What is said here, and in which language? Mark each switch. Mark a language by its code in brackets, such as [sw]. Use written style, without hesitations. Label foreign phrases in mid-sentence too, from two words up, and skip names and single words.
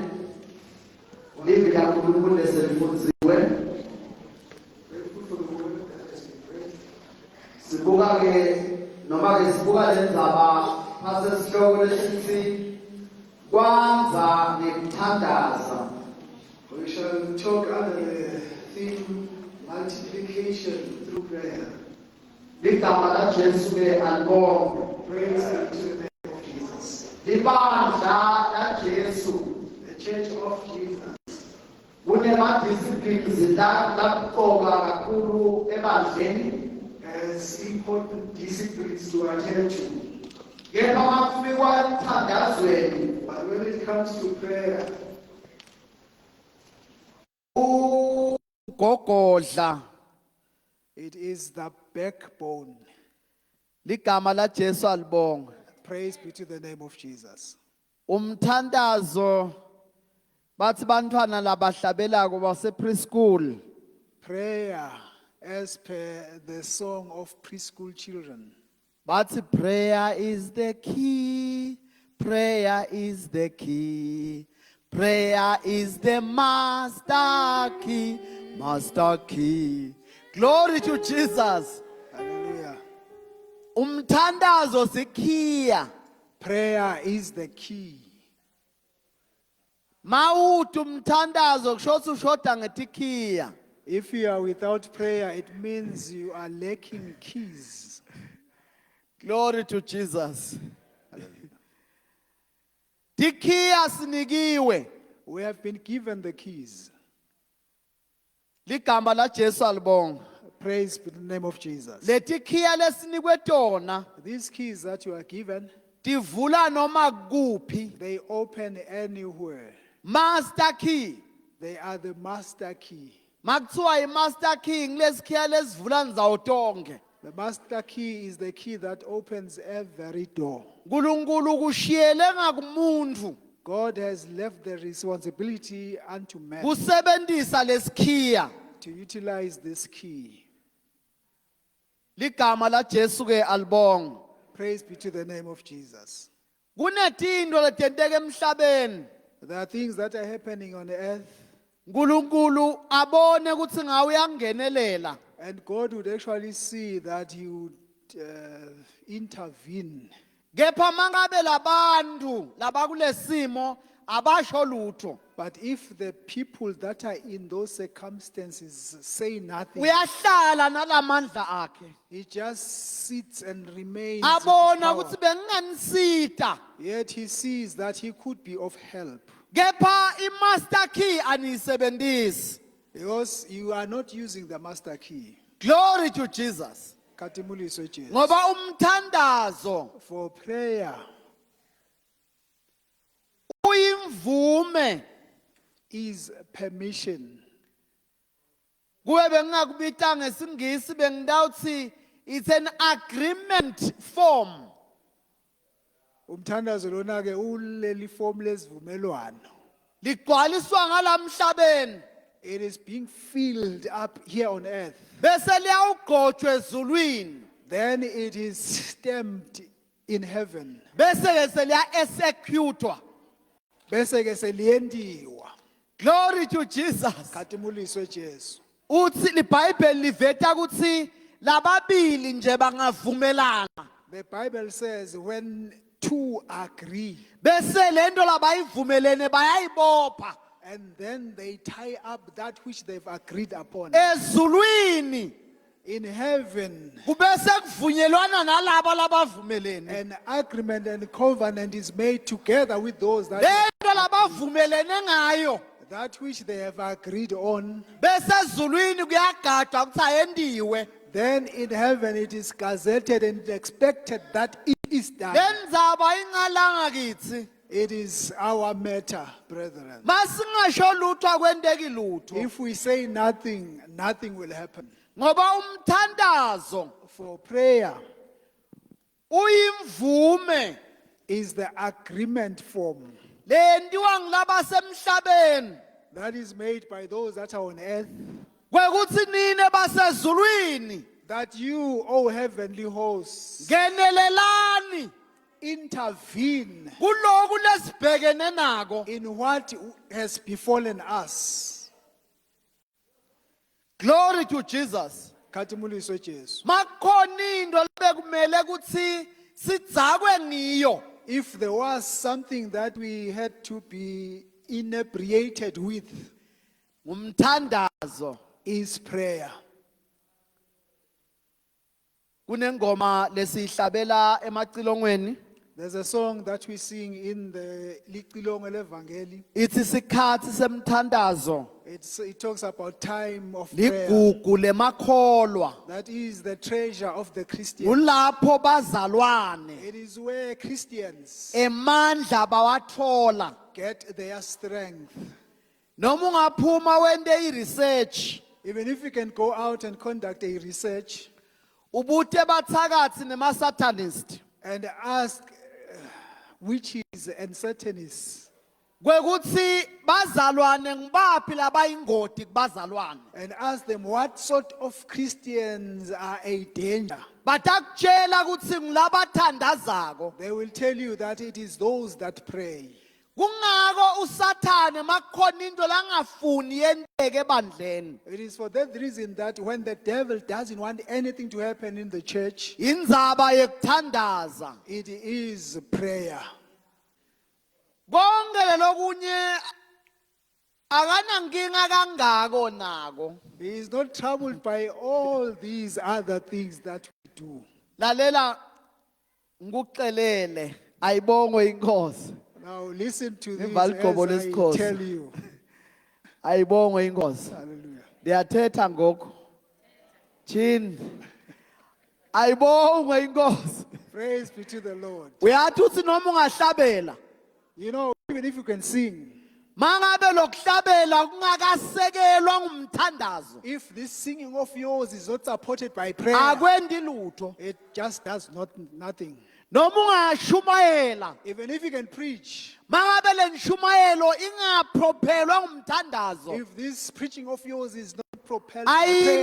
[ss] Livi kakhulu leselifunziwe. Sibuka ke noma ke sibuka lenzaba phase sihloko lesithi kwanza nekuthandaza. [en] We shall talk under the theme multiplication through prayer. [ss] Ligama la Jesu ke alibonga. [en] Praise be to the name of Jesus. [ss] Libandla la Jesu. [en] The church of Jesus. [ss] Kunemadisciplines lakuqoka kakhulu ebandleni. [en] Has important disciplines to attend to. [ss] Kepha makufikwa emthandazweni [en] But when it comes to prayer, [ss] ugogodla [en] it is the backbone. [ss] ligama la Jesu alibonga. [en] Praise be to the name of Jesus. [ss] Umthandazo bathi bantwana labahlabelako base preschool [en] Prayer, as per the song of preschool children. bathi prayer is the key, prayer is the key, prayer is the master key, master key. Glory to Jesus. Hallelujah. [ss] Umthandazo sikhiya. [en] Prayer is the key. [ss] Mawuthi umthandazo kusho ushoda ngetikhiya. [en] If you are without prayer, it means you are lacking keys. Glory to Jesus. [ss] Tikhiya sinikiwe. [en] We have been given the keys. [ss] Ligama la Jesu alibonga. [en] Praise be the name of Jesus. [ss] Letikhiya lesinikwe tona [en] These keys that you are given, [ss] tivula noma kuphi. [en] they open anywhere. Master key. They are the master key. [ss] Makuthiwa i- [en] master key [ss] ngilesikhiya lesivula nzawo tonke. [en] The master key is the key that opens every door. [ss] Nkulunkulu kushiyele ngakumuntu [en] God has left the responsibility unto man [ss] kusebenzisa lesikhiya. [en] to utilize this key. [ss] Ligama la Jesu ke alibonga. [en] Praise be to the name of Jesus. [ss] Kunetinto letenteka emhlabeni. [en] There are things that are happening on earth, [ss] Nkulunkulu abone ukuthi ngawe uyangenelela. [en] and God would actually see that He would intervene. [ss] Kepha mangabe labantu labakulesimo abasho lutho. [en] But if the people that are in those circumstances say nothing, [ss] Uyahlala nalamandla akhe. [en] He just sits and remains. with [ss] Abona [en] power. [ss] ukuthi benginganisita. [en] Yet He sees that He could be of help. [ss] Kepha i- [en] master key [ss] aniyisebenzisi. [en] Because you are not using the master key. Glory to Jesus. [ss] Katimuliswe Jesu. Ngoba umthandazo [en] For prayer [ss] uyimvume. [en] is permission. [ss] Kuwe bengingakubita ngesingisi bengidawuthi [en] it's an agreement form. [ss] Umthandazo lona ke uleli form lesivumelwano. Ligcwaliswa ngalamhlabeni [en] It is being filled up here on earth. [ss] bese liyawugqotshwa ezulwini [en] Then it is stamped in heaven. [ss] bese ke seliya executwa. Bese ke seliyendiwa. [en] Glory to Jesus. [ss] Katimuliswe Jesu. Uthi liBhayibheli liveta ukuthi lababili nje bangavumelana [en] The Bible says when two agree [ss] bese lento labayivumelene bayayibopha [en] and then they tie up that which they've agreed upon. [ss] ezulwini [en] In heaven, [ss] kubese kuvunyelwana nalabo labavumelene [en] an agreement and covenant is made together with those [ss] lento labavumelene ngayo [en] that which they have agreed on. [ss] bese ezulwini kuyagadwa ukuthi ayendiwe. [en] Then in heaven it is gazetted and expected that it is done. [ss] Lenzaba ingalanga kithi [en] It is our matter, brethren. [ss] masingasho lutho akwendeki lutho [en] If we say nothing, nothing will happen. [ss] ngoba umthandazo [en] For prayer [ss] uyimvume [en] is the agreement form [ss] lentiwa ngilaba semhlabeni [en] that is made by those that are on earth, [ss] kwekuthi nine basezulwini [en] that you, O heavenly hosts, [ss] ngenelelani [en] intervene [ss] kuloku lesibhekene nako. [en] in what has befallen us. Glory to Jesus. [ss] Khathimuliswe Jesu. Makhona into lebekumele ukuthi sidzakwe ngiyo. [en] If there was something that we had to be inebriated with, [ss] Umthandazo. [en] is prayer. [ss] Kunengoma lesihlabela emacilongweni. [en] There's a song that we sing in the Licilongo Evangeli. [ss] Ithi sikhathi semthandazo. [en] It talks about time of prayer. [ss] Ligugu lemakholwa. [en] That is the treasure of the Christian. [ss] Kulapho bazalwane [en] It is where Christians [ss] emandla bawathola. [en] get their strength. [ss] Noma ungaphuma wende research, [en] Even if you can go out and conduct a research [ss] ubute bathakathi nema satanist. [en] and ask witches and satanists, [ss] Kwekuthi bazalwane ngibaphi labayingoti kubazalwane. [en] and ask them what sort of Christians are a danger, [ss] Batakutshela ukuthi ngilabathandazako. [en] they will tell you that it is those that pray. [ss] Kungako usathane makukhona into langafuni yenteke ebandleni. [en] It is for that reason that when the devil doesn't want anything to happen in the church, [ss] Indzaba yekuthandaza. [en] it is prayer. [ss] Konke lokunye akanankinga kangako nako. [en] He is not troubled by all these other things that we do. [ss] Lalela ngikucelele ayibongo inkosi. [en] Now listen to this [ss] Ngevaligqobo [en] as I [ss] lesikhosi. [en] tell you. [ss] Ayibongo inkosi. [en] Hallelujah. [xh] Ndiyathetha ngoku. Chin. [ss] Ayibongo inkosi. [en] Praise be to the Lord. [ss] Uyathi uthi noma ungahlabela. [en] You know, even if you can sing, [ss] Mangabe lokuhlabela kungakasekelwa ngumthandazo. [en] if this singing of yours is not supported by prayer, [ss] Akwendi lutho. [en] it just does nothing. [ss] Noma ungashumayela. [en] Even if you can preach, [ss] Mangabe lenshumayelo ingaprophelwa ngumthandazo. [en] if this preaching of yours is not propelled by prayer,